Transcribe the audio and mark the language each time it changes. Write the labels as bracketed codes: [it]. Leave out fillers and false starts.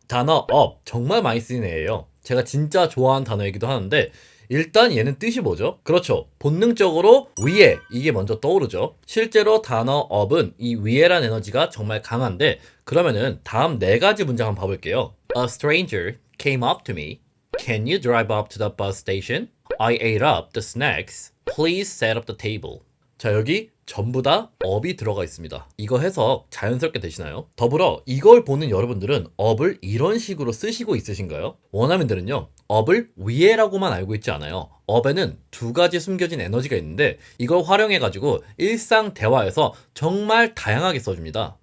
[ko] 단어 up 정말 많이 쓰이는 애예요. 제가 진짜 좋아하는 단어이기도 하는데 일단 얘는 뜻이 뭐죠? 그렇죠. 본능적으로 위에 이게 먼저 떠오르죠. 실제로 단어 up은 이 위에란 에너지가 정말 강한데 그러면은 다음 네 가지 문장 한번 봐볼게요. [en] A stranger came up to me. Can you drive up to the bus station? I ate up the snacks. Please set up the table. [ko] 자, 여기 전부 다 up이 들어가 있습니다. 이거 해석 자연스럽게 되시나요? 더불어 이걸 보는 여러분들은 up을 이런 식으로 쓰시고 있으신가요? 원어민들은요, up을 위에라고만 알고 있지 않아요. up에는 두 가지 숨겨진 에너지가 있는데 이걸 활용해가지고 일상 대화에서 정말 다양하게 써줍니다.